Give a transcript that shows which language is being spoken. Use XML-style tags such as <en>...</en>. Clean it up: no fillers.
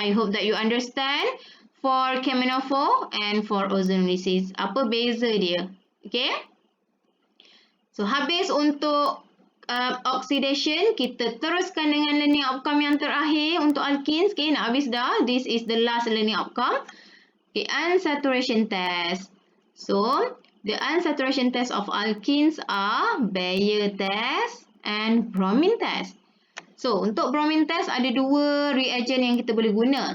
<en>I hope that you understand for KMnO4 and for ozonolysis.</en> <ms>Apa beza dia? Okay. So, habis untuk oxidation, kita teruskan dengan learning outcome yang terakhir untuk alkenes. Okay, nak habis dah.</ms> <en>This is the last learning outcome. Okay, unsaturation test. So, the unsaturation test of alkenes are Bayer test and bromine test.</en> <ms>So, untuk bromine test ada 2 reagent yang kita boleh guna.</ms>